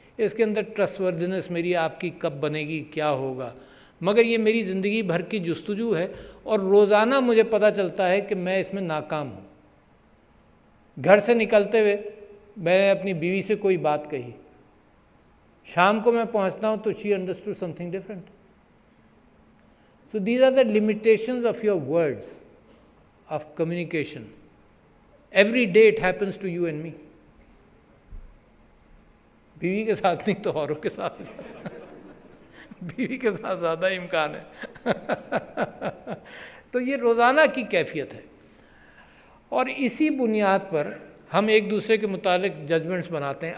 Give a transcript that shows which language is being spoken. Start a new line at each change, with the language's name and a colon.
Urdu: اس کے اندر ٹرسٹ وردینس میری آپ کی کب بنے گی, کیا ہوگا, مگر یہ میری زندگی بھر کی جستجو ہے, اور روزانہ مجھے پتہ چلتا ہے کہ میں اس میں ناکام ہوں. گھر سے نکلتے ہوئے میں نے اپنی بیوی سے کوئی بات کہی, شام کو میں پہنچتا ہوں تو
English: she understood something different. So these are the limitations of your words, of communication. Every day it happens to you and me.
Urdu: بیوی کے ساتھ نہیں تو اوروں کے ساتھ, بیوی کے ساتھ زیادہ امکان ہے. تو یہ روزانہ کی کیفیت ہے, اور اسی بنیاد پر ہم ایک دوسرے کے متعلق ججمنٹس بناتے ہیں.